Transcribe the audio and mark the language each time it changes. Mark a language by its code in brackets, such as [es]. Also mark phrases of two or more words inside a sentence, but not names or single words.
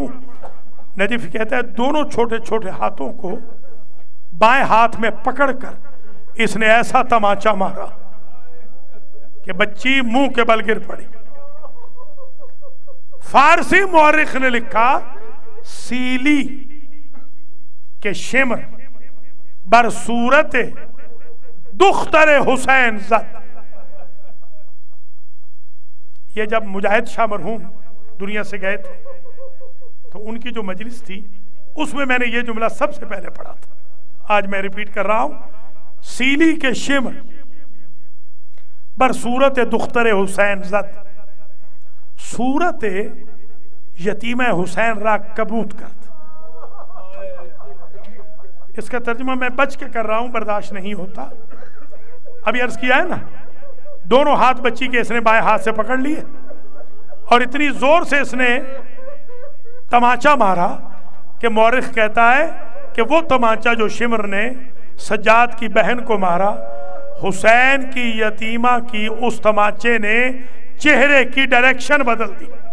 [ur] نجفی کہتا ہے دونوں چھوٹے چھوٹے ہاتھوں کو بائیں ہاتھ میں پکڑ کر اس نے ایسا تماچا مارا کہ بچی منہ کے بل گر پڑی. فارسی مورخ نے لکھا [fa] سیلی کے شمر بر صورت دختر حسین زد. [ur] یہ جب مجاہد شاہ مرحوم دنیا سے گئے تھے تو ان کی جو مجلس تھی اس میں میں نے یہ جملہ سب سے پہلے پڑھا تھا. آج میں ریپیٹ کر رہا ہوں. [fa] سیلی کے شمر بر صورت دختر حسین زد، صورت یتیم حسین را کبوت کرد. [ur] اس کا ترجمہ میں بچ کے کر رہا ہوں، برداشت نہیں ہوتا. ابھی عرض کیا ہے نا، دونوں ہاتھ بچی کے اس نے بائیں ہاتھ سے پکڑ لیے اور اتنی زور سے اس نے تماچا مارا کہ مورخ کہتا ہے کہ وہ تماچا جو شمر نے سجاد کی بہن کو مارا، حسین کی یتیمہ کی اس تماچے نے چہرے کی ڈائریکشن بدل دی.